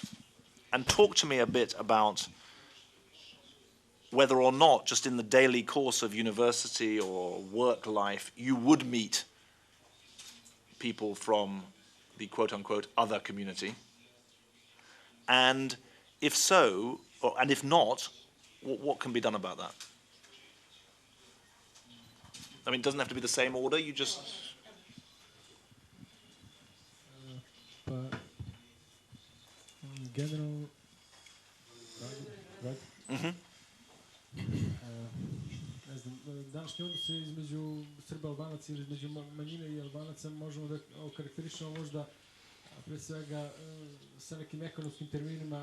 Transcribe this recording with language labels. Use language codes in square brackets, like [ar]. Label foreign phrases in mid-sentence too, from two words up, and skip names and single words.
[en] And talk to me a bit about whether or not, just in the daily course of university or work life, you would meet people from the quote-unquote other community, and if so, and if not, what can be done about that? I mean, it doesn't have to be the same order, you just... [sr] Generalno, ne znam, današnji odnose između Srba, Albanaca ili između manjine i Albanaca možemo da okarakterišemo možda pre svega sa nekim ekonomskim terminima.